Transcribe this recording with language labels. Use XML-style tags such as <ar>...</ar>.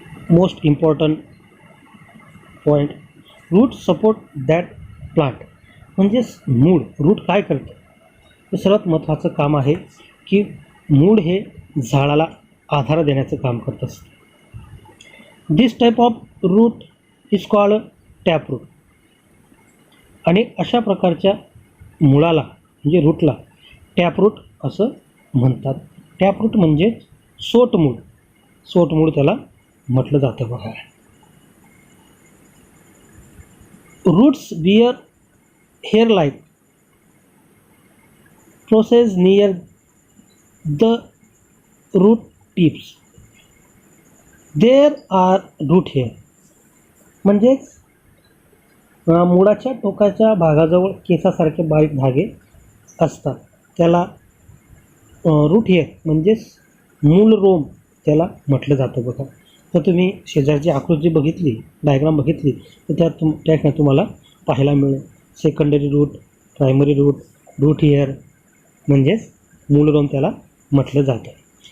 <en>Most important point, root support that plant.</en> <mr>म्हणजेच मूळ, route काय करतं हे सर्वात महत्त्वाचं काम आहे की मूळ हे झाडाला आधार देण्याचं काम करत असतं.</mr> <en>This type of root is called taproot.</en> <mr>आणि अशा प्रकारच्या मुळाला म्हणजे रूटला टॅपरूट असं म्हणतात. टॅपरूट म्हणजे सोटमूळ त्याला म्हटलं जातं बघा.</mr> <en>Roots bear hair like process near the root tips. There are root hair.</en> <mr>म्हणजेच मुळाच्या टोकाच्या भागाजवळ केसासारखे बारीक धागे असतात, त्याला रूट हेअर म्हणजेच मूलरोम त्याला म्हटलं जातं बघा. तर तुम्ही शेजारची आकृती बघितली, डायग्राम बघितली, तर त्या ठिकाणी तुम्हाला पाहायला मिळेल secondary route, primary route, route hair म्हणजेच मूलरोम त्याला म्हटलं जातं.</mr>